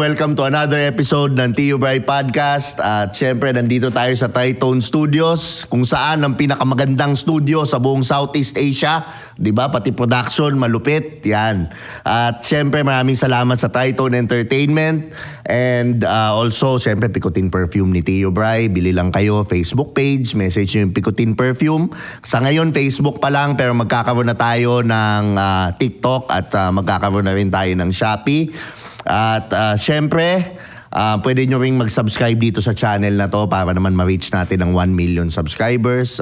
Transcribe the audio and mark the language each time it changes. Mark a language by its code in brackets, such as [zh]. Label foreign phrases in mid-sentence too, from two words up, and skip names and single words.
[en] Welcome to another episode ng Tio Bray Podcast. [tl] At syempre nandito tayo sa Tritone Studios kung saan ang pinakamagandang studio sa buong Southeast Asia. Diba? Pati production, malupit. Yan. At syempre maraming salamat sa Tritone Entertainment. [en] And also [tl] syempre Picotin Perfume ni Tio Bray. Bili lang kayo Facebook page. Message nyo yung Picotin Perfume. Sa ngayon Facebook pa lang pero magkakaroon na tayo ng TikTok at magkakaroon na rin tayo ng Shopee. At syempre, pwede nyo ring mag-subscribe dito sa channel na to para naman ma-reach natin ang 1 million subscribers.